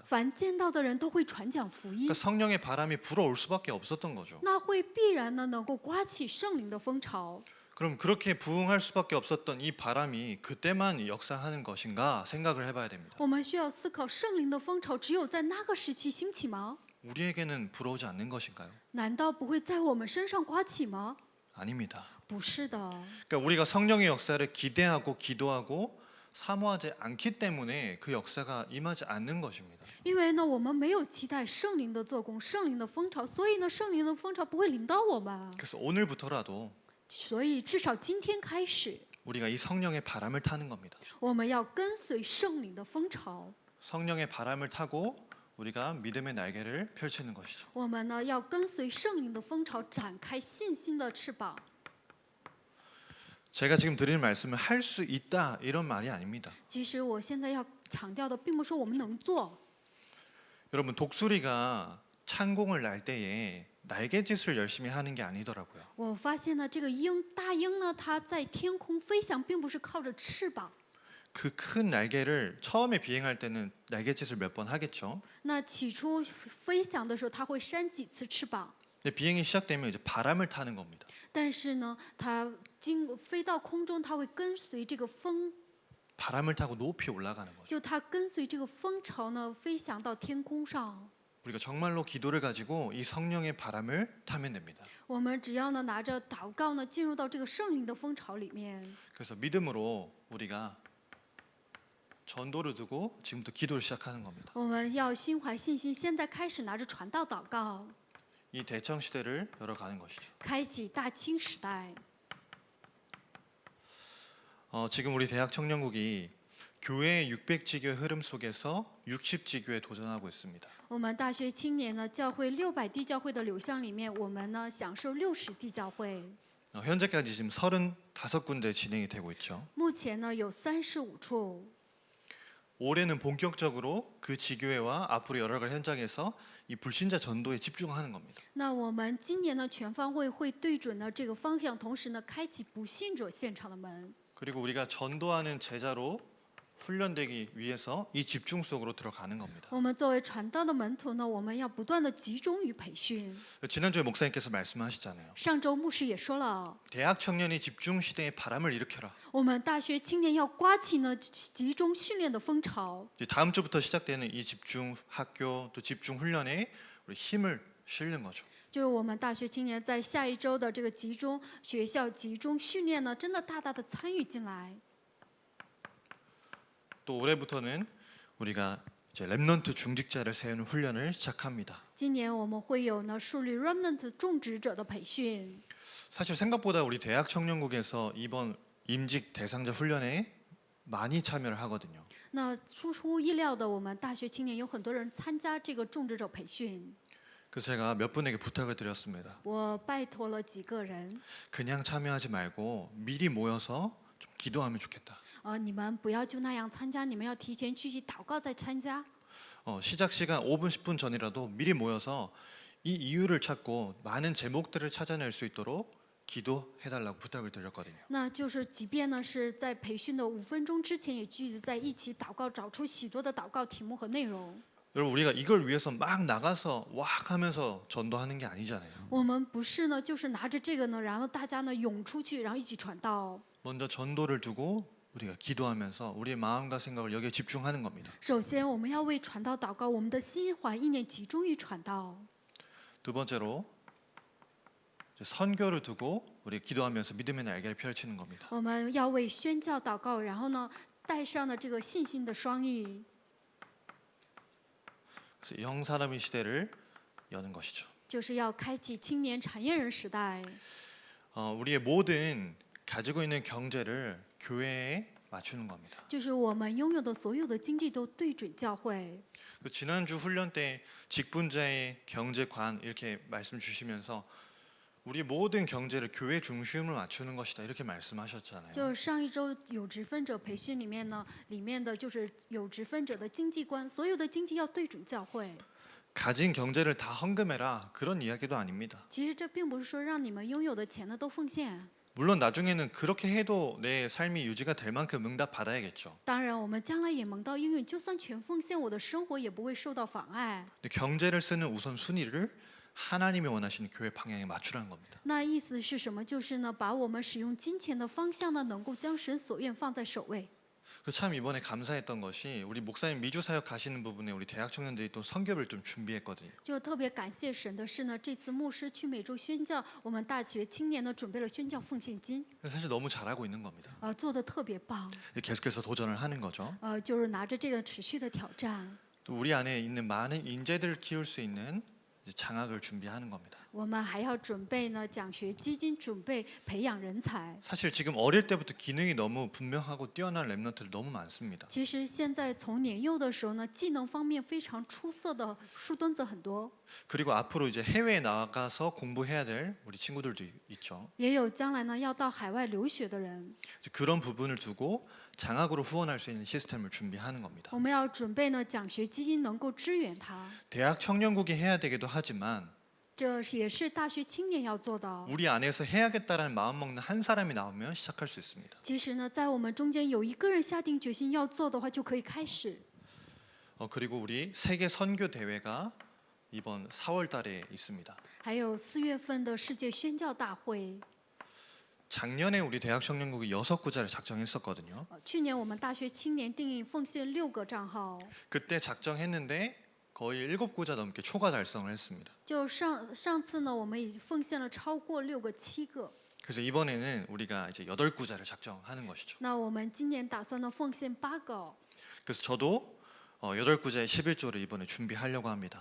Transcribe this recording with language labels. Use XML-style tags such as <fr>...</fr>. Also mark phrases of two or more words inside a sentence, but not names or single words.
<zh>凡见到的人都会传讲福音</zh> <ko>그러니까 ， 성령의 바람이 불어올 수밖에 없었던 거죠.</ko> <zh>那会必然呢能够刮起圣灵的风潮。</zh> <ko>그럼 그렇게 부흥할 수밖에 없었던 이 바람이 그때만 역사하는 것인가 생각을 해봐야 됩니다.</ko> <zh>我们需要思考，圣灵的风潮只有在那个时期兴起吗？</zh> <ko>우리에게는 불어오지 않는 것인가요?</ko> <zh>难道不会在我们身上刮起吗？</zh> <ko>아닙니다.</ko> <zh>不是的，</zh> <ko>그러니까 우리가 성령의 역사를 기대하고 기도하고 사모하지 않기 때문에 그 역사가 임하지 않는 것입니다.</ko> <zh>因为呢，我们没有期待圣灵的做工、圣灵的风潮，所以呢，圣灵的风潮不会临到我们。</zh> <ko>그래서 오늘부터라도</ko> <zh>所以至少今天开始，</zh> <ko>우리가 이 성령의 바람을 타는 겁니다.</ko> <zh>我们要跟随圣灵的风潮，</zh> <ko>성령의 바람을 타고 우리가 믿음의 날개를 펼치는 것이죠.</ko> <zh>我们呢要跟随圣灵的风潮，展开信心的翅膀。</zh> <ko>제가 지금 드리는 말씀은 할 수 있다 이런 말이 아닙니다.</ko> <zh>其实我现在要强调的，并不是我们能做。</zh> <ko>여러분 독수리가 창공을 날 때에 날개짓을 열심히 하는 게 아니더라고요.</ko> <zh>我发现呢，这个大鹰呢，它在天空飞翔，并不是靠着翅膀。</zh> <ko>그 큰 날개를 처음에 비행할 때는 날개짓을 몇 번 하겠죠.</ko> <zh>那起初飞翔的时候，它会扇几次翅膀，</zh> <ko>근데 비행이 시작되면 이제 바람을 타는 겁니다.</ko> <zh>但是呢，它飞到空中，它会跟随这个风，</zh> <ko>바람을 타고 높이 올라가는 거죠.</ko> <zh>就它跟随这个风潮呢，飞翔到天空上。</zh> <ko>우리가 정말로 기도를 가지고 이 성령의 바람을 타면 됩니다.</ko> <zh>我们只要呢拿着祷告呢，进入到这个圣灵的风潮里面。</zh> <ko>그래서 믿음으로 우리가 전도를 두고 지금부터 기도를 시작하는 겁니다.</ko> <zh>我们要心怀信心，现在开始拿着传道祷告，</zh> <ko>이 대청 시대를 열어가는 것이죠.</ko> <zh>开启大清时代。</zh> <ko>지금 우리 대학 청년국이 교회의 600지교의 흐름 속에서 60지교에 도전하고 있습니다.</ko> <zh>我们大学青年呢，教会600地教会的流向里面，我们呢享受60地教会。</zh> <ko>현재까지 지금 35군데 진행이 되고 있죠.</ko> <zh>目前呢有35处。</zh> <ko>올해는 본격적으로 그 지교회와 앞으로 열어갈 현장에서 이 불신자 전도에 집중하는 겁니다.</ko> <zh>那我们今年呢，全方位会对准呢这个方向，同时呢，开启不信者现场的门。</zh> <ko>그리고 우리가 전도하는 제자로 훈련되기 위해서 이 집중 속으로 들어가는 겁니다.</ko> <zh>我们作为传道的门徒呢，我们要不断的集中于培训。</zh> <ko>지난주에 목사님께서 말씀하셨잖아요.</ko> <zh>上周牧师也说了，</zh> <ko>대학 청년이 집중 시대에 바람을 일으켜라.</ko> <zh>我们大学青年要刮起呢集中训练的风潮。</zh> <ko>이제 다음 주부터 시작되는 이 집중 학교 또 집중 훈련에 우리 힘을 실는 거죠.</ko> <zh>就是我们大学青年在下一周的这个集中学校集中训练呢，真的大大的参与进来。</zh> <ko>또 올해부터는 우리가 이제 렘넌트 중직자를 세우는 훈련을 시작합니다.</ko> <zh>今年我们会有呢树立 remnant 种植者的培训。</zh> <ko>사실 생각보다 우리 대학 청년국에서 이번 임직 대상자 훈련에 많이 참여를 하거든요.</ko> <zh>那出乎意料的，我们大学青年有很多人参加这个种植者培训。</zh> <ko>그래서 제가 몇 분에게 부탁을 드렸습니다.</ko> <zh>我拜托了几个人，</zh> <ko>그냥 참여하지 말고 미리 모여서 좀 기도하면 좋겠다.</ko> <zh>你们不要就那样参加，你们要提前聚集祷告再参加。</zh> <ko>시작 시간 5분 10분 전이라도 미리 모여서 이 이유를 찾고 많은 제목들을 찾아낼 수 있도록 기도해달라고 부탁을 드렸거든요.</ko> <zh>那就是即便呢是在培训的5分钟之前，也聚集在一起祷告，找出许多的祷告题目和内容。</zh> <ko>여러분 우리가 이걸 위해서 막 나가서 왁 하면서 전도하는 게 아니잖아요.</ko> <zh>我们不是呢，就是拿着这个呢，然后大家呢涌出去，然后一起传道。</zh> <ko>먼저 전도를 두고 우리가 기도하면서 우리의 마음과 생각을 여기에 집중하는 겁니다.</ko> <zh>首先，我们要为传道祷告，我们的心怀意念集中于传道。</zh> <ko>두 번째로 이제 선교를 두고 우리 기도하면서 믿음의 날개를 펼치는 겁니다.</ko> <zh>我们要为宣教祷告，然后呢，带上了这个信心的双翼，</zh> <ko>그래서 영 사람의 시대를 여는 것이죠.</ko> <zh>就是要开启青年产业人时代。</zh> <ko>우리의 모든 가지고 있는 경제를 교회에 맞추는 겁니다.</ko> <zh>就是我们拥有的所有的经济都对准教会。</zh> <ko>그 지난주 훈련 때 직분자의 경제관 이렇게 말씀 주시면서 우리 모든 경제를 교회 중심으로 맞추는 것이다 이렇게 말씀하셨잖아요.</ko> <zh>就是上一周有职分者培训里面呢，里面的就是有职分者的经济观，所有的经济要对准教会。</zh> <ko>가진 경제를 다 헌금해라 그런 이야기도 아닙니다.</ko> <zh>其实这并不是说让你们拥有的钱呢都奉献。</zh> <ko>물론 나중에는 그렇게 해도 내 삶이 유지가 될 만큼 응답 받아야겠죠.</ko> <zh>当然，我们将来也蒙到应允，就算全奉献，我的生活也不会受到妨碍。</zh> <ko>근데 경제를 쓰는 우선 순위를 하나님이 원하시는 교회 방향에 맞추라는 겁니다.</ko> <zh>那意思是什么？就是呢，把我们使用金钱的方向呢，能够将神所愿放在首位。</zh> <ko>참 이번에 감사했던 것이 우리 목사님 미주 사역 가시는 부분에 우리 대학 청년들이 또 선교를 좀 준비했거든요.</ko> <zh>就特别感谢神的是呢，这次牧师去美洲宣教，我们大学青年呢准备了宣教奉献金，</zh> <ko>사실 너무 잘하고 있는 겁니다.</ko> <zh>做的特别棒，</zh> <ko>계속해서 도전을 하는 거죠.</ko> <zh>就是拿着这个持续的挑战。</zh> <ko>또 우리 안에 있는 많은 인재들을 키울 수 있는 이제 장학을 준비하는 겁니다.</ko> <zh>我们还要准备呢奖学基金，准备培养人才。</zh> <ko>사실 지금 어릴 때부터 기능이 너무 분명하고 뛰어난 랩런트들 너무 많습니다.</ko> <zh>其实现在从年幼的时候呢，技能方面非常出色的树墩子很多，</zh> <ko>그리고 앞으로 이제 해외에 나가서 공부해야 될 우리 친구들도 있죠.</ko> <zh>也有将来呢要到海外留学的人。</zh> <ko>이제 그런 부분을 두고 장학으로 후원할 수 있는 시스템을 준비하는 겁니다.</ko> <zh>我们要准备呢奖学基金能够支援他，</zh> <ko>대학 청년국이 해야 되기도 하지만</ko> <zh>这也是大学青年要做的。</zh> <ko>우리 안에서 해야겠다라는 마음 먹는 한 사람이 나오면 시작할 수 있습니다.</ko> <zh>其实呢，在我们中间有一个人下定决心要做的话，就可以开始。</zh> <ko>그리고 우리 세계 선교 대회가 이번 4월 달에 있습니다.</ko> <zh>还有4月份的世界宣教大会，</zh> <ko>작년에 우리 대학 청년국이 6구자를 작정했었거든요.</ko> <zh>去年我们大学青年定义奉献6个账号，</zh> <ko>그때 작정했는데 거의 7구자 넘게 초과 달성을 했습니다.</ko> <zh>就上次呢，我们已奉献了超过6个、7个。</zh> <ko>그래서 이번에는 우리가 이제 8구자를 작정하는 것이죠.</ko> <zh>那我们今年打算呢奉献8个，</zh> <ko>그래서 저도 8구자의 11조를 이번에 준비하려고 합니다.</ko>